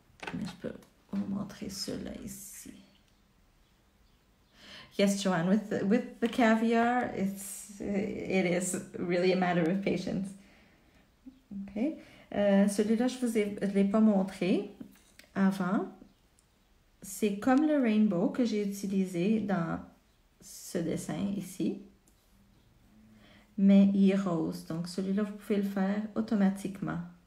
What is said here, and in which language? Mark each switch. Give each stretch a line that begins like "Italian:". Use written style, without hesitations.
French: Je peux vous montrer cela ici.
English: Yes, Joanne, with the caviar, it is really a matter of patience. OK.
French: Celui-là, je ne l'ai pas montré avant. C'est comme le rainbow que j'ai utilisé dans ce dessin ici. Mais il est rose. Donc, celui-là, vous pouvez le faire automatiquement.